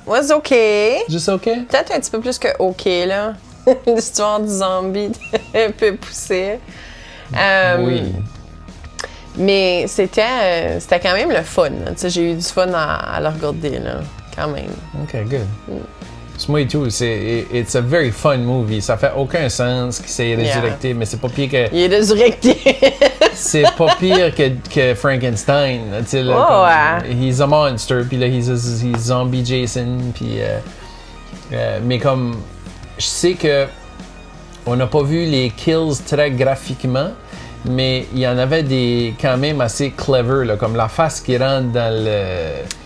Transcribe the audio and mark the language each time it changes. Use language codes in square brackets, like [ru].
[en] Was okay. [fr] Juste OK? Peut-être un petit peu plus que OK, là. L'histoire du zombie un peu poussée. Oui. Mais c'était quand même le fun. Tu sais, j'ai eu du fun à le regarder, là. Quand même. [en] OK, good. [fr] Moi et tout, [en] it's a very fun movie. [fr] Ça fait aucun sens qu'il s'est résurrecté, mais c'est pas pire que... Il est résurrecté. C'est pas pire que Frankenstein. Tu sais, là, Oh, comme, [en] he's a monster, [fr] puis là, [en] he's zombie Jason, [fr] puis... mais comme... Je sais que on n'a pas vu les kills très graphiquement, mais il y en avait des quand même assez clever, là, comme la face qui rentre dans le...